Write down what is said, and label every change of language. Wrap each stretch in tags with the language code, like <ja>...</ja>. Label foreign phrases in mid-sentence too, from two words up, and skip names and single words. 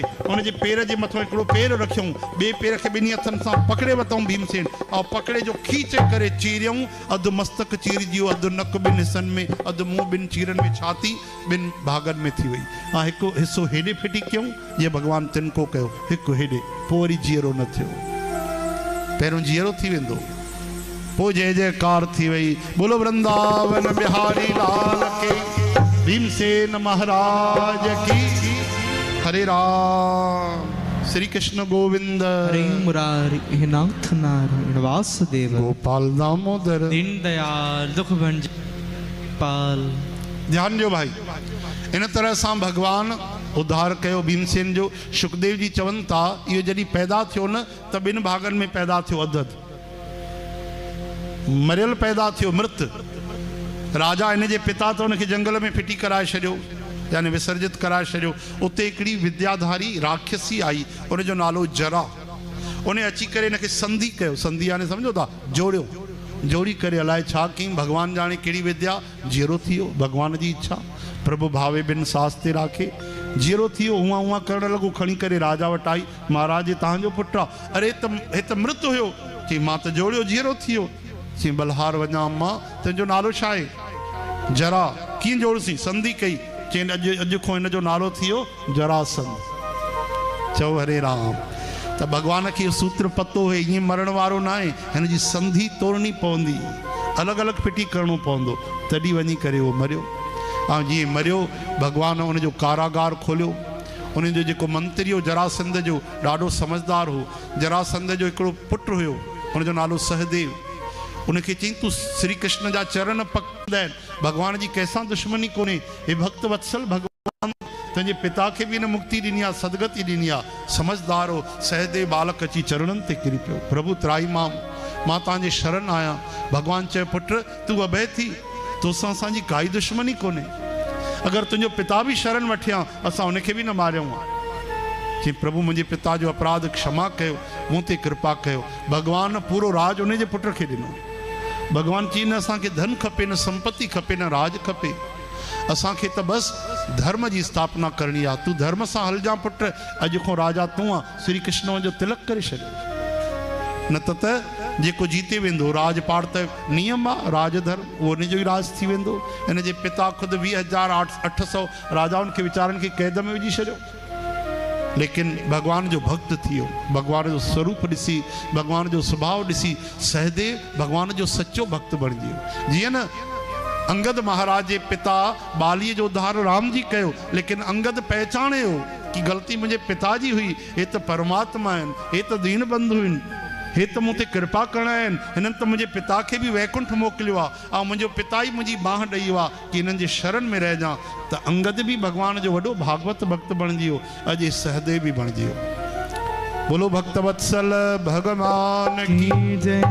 <sd>हुनजे पेर जे मथां हिकिड़ो पेर रखियऊं, ॿिए पेर खे ॿिन्ही हथनि सां पकड़े वरितऊं भीमसेन, ऐं पकड़े जो खींचे करे चीरियऊं। अधु मस्तक चीरजी वियो, अधु नक ॿिनि हिसनि में, अधु मुंहुं ॿिनि चीरनि में, छाती ॿिनि भागनि में थी वई। ऐं हिकु हिसो हेॾे फिटी कयूं, जीअं भगवान तिनको कयो, हिकु हेॾे, पोइ वरी जीअरो न थियो। पहिरियों जीअरो थी वेंदो, पोइ जय जयकार थी वई।</sd> <hi>बोलो वृंदावन बिहारी लाल के, भीमसेन महाराज की। हरे राम, श्री कृष्ण गोविंद, हरे मुरारी, हे नाथ नारायण वासुदेव, गोपाल दामोदर, दीन दयाल दुख भंजन पाल।</hi> <sd>ध्यान ॾियो भाई, इन तरह सां भगवान उद्धार कयो भीमसेन जो। सुखदेव जी चवनि था, इहो जॾहिं पैदा थियो न त ॿिनि भागनि में पैदा थियो, अधु अधु मरियल पैदा थियो, मृत। राजा इन जे पिता त हुनखे जंगल में फिटी कराए छॾियो, यानी विसर्जित कराए छॾियो। उते हिकिड़ी विद्याधारी राक्षसी आई, उनजो नालो जरा। उन अची करे हिनखे संधि कयो, संधि यानी सम्झो था, जोड़ियो, जोड़ी करे अलाए छा कयईं, भगवान जाने कहिड़ी विद्या, जीरो थी वियो। भगवान जी इच्छा, प्रभु भावे बिन सास ते राखे, जीरो थी वियो। उहा उहा करणु लॻो, खणी करे राजा वटि आई, महाराज तव्हांजो पुटु आहे। अरे हे त मृत हुयो। चई, मां त जोड़ियो, जीरो थी वियो। चई, बलहार वञा मां, तुंहिंजो नालो छा आहे? जरा। कीअं जोड़सीं? संधि कई। चई, अॼु खां हिन जो नालो थी वियो जरासंध। चओ हरे राम। त भगवान खे इहो सूत्र पतो हुए, ईअं मरण वारो न आहे, हिन जी संधि तोड़नी पवंदी, अलॻि अलॻि फिटी करिणो पवंदो, तॾहिं वञी करे उहो मरियो। ऐं जीअं मरियो, भगवान उनजो कारागार खोलियो। उनजो जेको मंत्री हो जरासंध जो, ॾाढो समझदार हो। जरासंध जो हिकिड़ो पुटु हुयो, हुनजो नालो सहदेव। उनखे चई, तूं श्री कृष्ण जा चरण पकड़ंदा आहिनि, भगवान जी कंहिंसां दुश्मनी कोन्हे। हे भक्त वत्सल, भगवान तुंहिंजे पिता खे बि न मुक्ति ॾिनी आहे, सदगति ॾिनी आहे। समझदार हो। सहदेव बालक अची चरणनि ते किरी पियो, प्रभु त्राई मां तव्हांजे शरण आहियां। भगवान चयो, पुट तूं अभय थी, तोसां असांजी काई दुश्मनी कोन्हे। अगरि तुंहिंजो पिता बि शरण वठियां, असां उनखे बि न मारियूं आहे। चई, प्रभु मुंहिंजे पिता जो अपराध क्षमा कयो, मूं ते कृपा कयो। भगवान पूरो राज उनजे पुट खे ॾिनो। भगवान चई, न असांखे धन खपे, न संपत्ति खपे, न राज खपे, असांखे त बसि धर्म जी स्थापना करणी आहे। तूं धर्म सां हलजां पुट, अॼु खां राजा तूं आहे। श्री कृष्ण जो तिलक करे छॾियो, न त जेको जीते वेंदो राजपाट त नियम आहे, राजधर्म, उहो उनजो ई राज थी वेंदो। हिन जे पिता ख़ुदि 20,800 राजाउनि खे वीचारनि खे कैद में विझी छॾियो, लेकिन भगवान जो भक्त थी वियो। भगवान जो स्वरूप ॾिसी, भगवान जो स्वभाव ॾिसी सहदेव भगवान जो सचो भक्त बणिजी वियो। जीअं न अंगद महाराज जे पिता बालीअ जो उद्धार राम जी कयो, लेकिन अंगद पहचाने हो कि ग़लती मुंहिंजे पिता जी हुई। हे त परमात्मा आहिनि, हे त दीन बंधु आहिनि, हे त मूं ते कृपा करणा आहिनि। हिननि त मुंहिंजे पिता खे बि वैकुंठ मोकिलियो आहे, ऐं मुंहिंजो पिता ई मुंहिंजी बांह ॾेई वियो आहे कि हिननि जे शरण में रहिजां। त अंगद बि भगवान जो वॾो भागवत भक्त बणिजी वियो, अॼु सहदेव बि बणिजी वियो।</sd> <hi>बोलो भक्त वत्सल भगवान की जय।</hi>